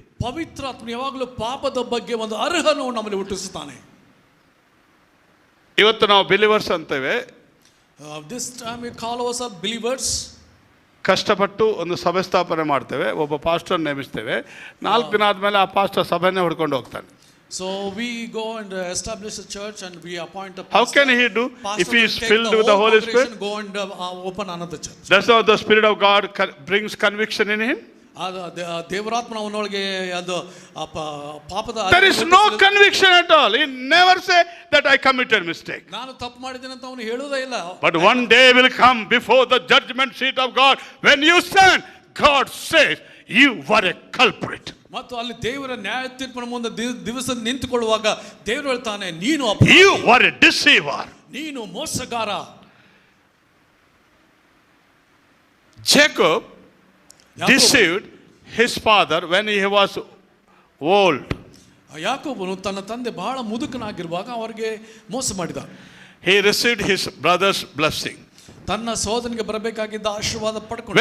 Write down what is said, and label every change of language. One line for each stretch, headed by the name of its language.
Kannada: ಪವಿತ್ರಾತ್ಮ ಯಾವಾಗಲೂ ಪಾಪದ ಬಗ್ಗೆ ಒಂದು ಅರ್ಹನು ನಮ್ಮಲ್ಲಿ ಹುಟ್ಟಿಸುತ್ತಾನೆ. ಇವತ್ತು ನಾವು believers ಅಂತೇವೆ.
English: This time we call ourselves believers.
Kannada: ಕಷ್ಟಪಟ್ಟು ಒಂದು ಸಭೆ ಸ್ಥಾಪನೆ ಮಾಡ್ತೇವೆ, ಒಬ್ಬ ಪಾಸ್ಟರ್ ನೇಮಿಸ್ತೇವೆ, 4 ದಿನ ಆದಮೇಲೆ ಆ ಪಾಸ್ಟರ್ ಸಭೆನೇ ಹೊಡ್ಕೊಂಡು ಹೋಗ್ತಾನೆ.
English: So we go and establish a church and we appoint a pastor. How can he do if he is filled with the Holy Spirit? Go and open another church. That's how the Spirit of God brings conviction in him.
Kannada: ದೇವರಾತ್ಮನ ಅವನೊಳಗೆ ಅದು ಪಾಪದ
English: There is no conviction at all. He never say that I committed mistake.
Kannada: ನಾನು ತಪ್ಪು ಮಾಡಿದ್ದೇನೆ ಅಂತ ಅವನು ಹೇಳುವುದೇ ಇಲ್ಲ.
English: But one day will come before the judgment seat of God. When you stand, God says you were a culprit.
Kannada: ಮತ್ತು ಅಲ್ಲಿ ದೇವರ ನ್ಯಾಯ ತೀರ್ಪಿನ ಮುಂದೆ ದಿವಸ ನಿಂತುಕೊಳ್ಳುವಾಗ ದೇವರು ಹೇಳ್ತಾನೆ, ನೀನು
English: you were a deceiver.
Kannada: ನೀನು ಮೋಸಗಾರ.
English: Jacob deceived his father when he was old.
Kannada: ಯಾಕೋಬನು ತನ್ನ ತಂದೆ ಬಹಳ ಮುದುಕನಾಗಿರುವಾಗ ಅವರಿಗೆ ಮೋಸ ಮಾಡಿದ.
English: He received his brother's blessing.
Kannada: ತನ್ನ ಸಹೋದರನಿಗೆ ಬರಬೇಕಾಗಿದ್ದ ಆಶೀರ್ವಾದ ಪಡ್ಕೊಂಡು